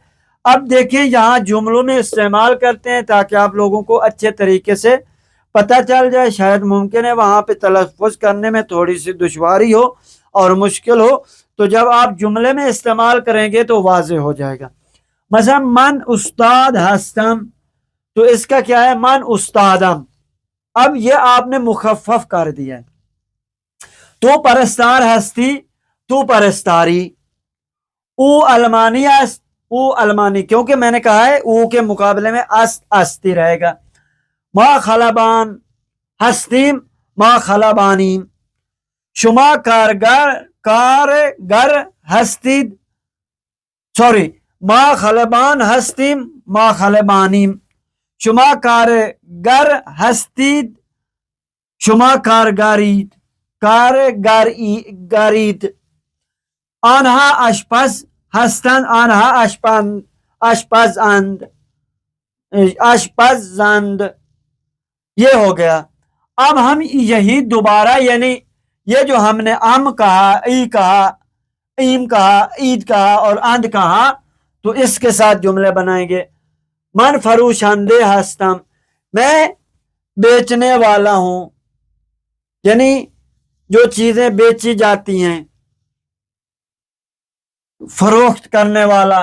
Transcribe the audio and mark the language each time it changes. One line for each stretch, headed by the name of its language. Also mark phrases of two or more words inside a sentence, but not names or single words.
Urdu: اب دیکھیں یہاں جملوں میں استعمال کرتے ہیں تاکہ آپ لوگوں کو اچھے طریقے سے پتہ چل جائے۔ شاید ممکن ہے وہاں پہ تلفظ کرنے میں تھوڑی سی دشواری ہو اور مشکل ہو، تو جب آپ جملے میں استعمال کریں گے تو واضح ہو جائے گا۔
Persian: مثلا من استاد ہستم،
Urdu: تو اس کا کیا ہے،
Persian: من استادم۔
Urdu: اب یہ آپ نے مخفف کر دیا ہے۔
Persian: تو پرستار ہستی، تو پرستاری۔ او المانی است، او المانی،
Urdu: کیونکہ میں نے کہا ہے او کے مقابلے میں استی رہے گا۔
Persian: ما خلبان ہستیم، ما خلبانیم۔ شما کارگر ہستید، ما خلبان ہستیم، ما خلبانیم۔ شما کارگر هستید، شما کارگرید. آنها آشپز هستند، آنها آشپزند.
Urdu: یہ ہو گیا۔ اب ہم یہی دوبارہ یعنی یہ جو ہم نے ام کہا، ای کہا، ایم کہا، عید کہا اور اند کہا، تو اس کے ساتھ جملے بنائیں گے۔
Persian: من فروشندے ہستم،
Urdu: میں بیچنے والا ہوں، یعنی جو چیزیں بیچی جاتی ہیں، فروخت کرنے والا۔